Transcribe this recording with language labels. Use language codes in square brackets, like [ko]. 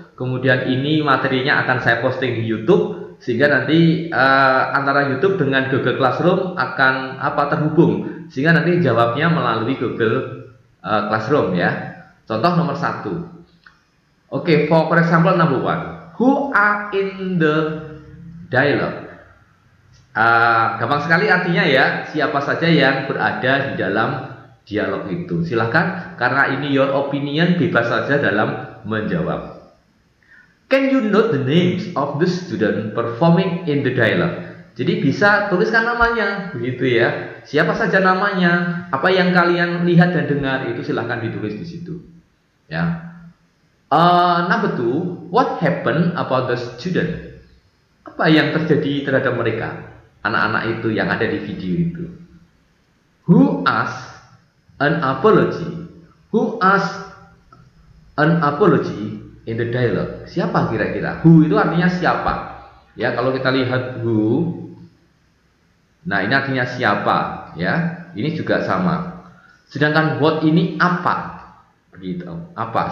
[id] Kemudian ini materinya akan saya posting di YouTube, sehingga nanti antara YouTube dengan Google Classroom akan terhubung, sehingga nanti jawabnya melalui Google Classroom ya. Contoh nomor 1. [en] Oke, for example number 1, who are in the dialogue? [id] Gampang sekali artinya ya, siapa saja yang berada di dalam dialog itu. Silahkan, karena ini [en] your opinion, [id] bebas saja dalam menjawab. [en] Can you note the names of the student performing in the dialogue? [id] Jadi bisa tuliskan namanya, begitu ya. Siapa saja namanya, apa yang kalian lihat dan dengar itu silahkan ditulis di situ. Ya. [en] Number 2, what happened about the student? [id] Apa yang terjadi terhadap mereka, anak-anak itu yang ada di video itu? [en] Who asked an apology? Who asked an apology in the dialogue? [id] Siapa kira-kira? Who itu artinya siapa? Ya, kalau kita lihat who, nah ini artinya siapa, ya. Ini juga sama. Sedangkan what ini apa? Begitu. Apa?